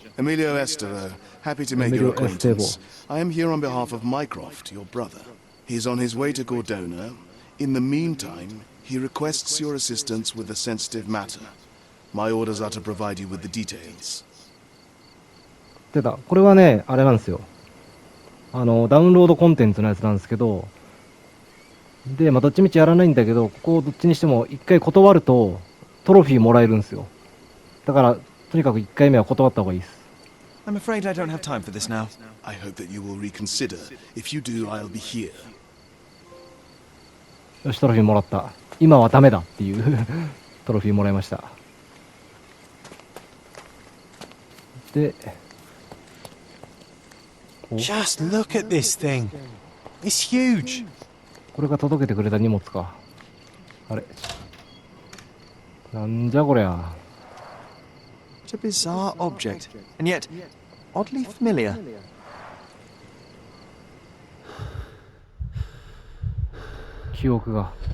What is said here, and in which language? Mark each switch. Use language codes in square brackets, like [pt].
[en] Emilio Estero, happy to make your acquaintance. I am here on behalf of Mycroft, your brother. He's on his way to Cordona. In the meantime, he requests your assistance with a sensitive matter. My orders are to provide you with the details. [ja] 出た。これはね、あれなんですよ。ダウンロードコンテンツのやつなんですけど、で、まあ、どっちみちやらないんだけど、ここをどっちにしても一回断ると、トロフィーもらえるんですよ。だから、とにかく1回目は断った方がいいです。 [en] I'm afraid I don't have time for this now. I hope that you will reconsider. If you do, I'll be here. [ja] よし、トロフィーもらった。今はダメだっていうトロフィーもらいました。で、 [en] Just look at this thing. It's huge. [ja] これが届けてくれた荷物か。あれ。なんじゃこりゃ。 [en] What a bizarre object, and yet oddly familiar. [ja] 記憶が。